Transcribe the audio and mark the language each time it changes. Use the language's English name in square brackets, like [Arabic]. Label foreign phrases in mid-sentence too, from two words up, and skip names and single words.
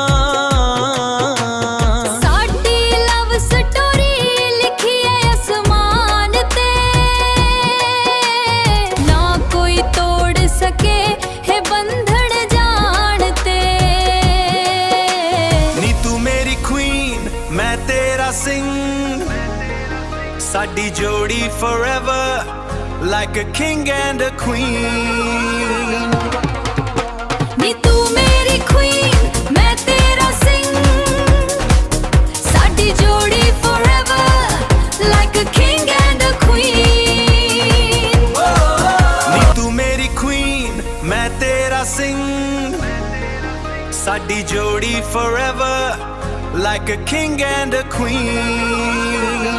[Punjabi] ਸਾਡੀ [English] love story [Punjabi] ਲਿਖੀ ਐ ਅਸਮਾਨ ਤੇ ਨਾ ਕੋਈ ਤੋੜ ਸਕੇ ਹੈ ਬੰਧਨ ਜਾਣ ਤੇ। ਨੀ ਤੂੰ ਮੇਰੀ ਕੁਈਨ ਮੈਂ ਤੇਰਾ ਸਿੰਘ ਸਾਡੀ ਜੋੜੀ [English] forever like a king and a queen। [Punjabi] ਨੀ ਤੂੰ ਮੇਰੀ ਕੁਈਨ ਮੈਂ ਤੇਰਾ ਸਿੰਘ ਸਾਡੀ ਜੋੜੀ [English] forever like a king and a queen। [Punjabi] ਨੀ ਤੂੰ ਮੇਰੀ ਕੁਈਨ ਮੈਂ ਤੇਰਾ ਸਿੰਘ ਸਾਡੀ ਜੋੜੀ [English] forever like a king and a queen।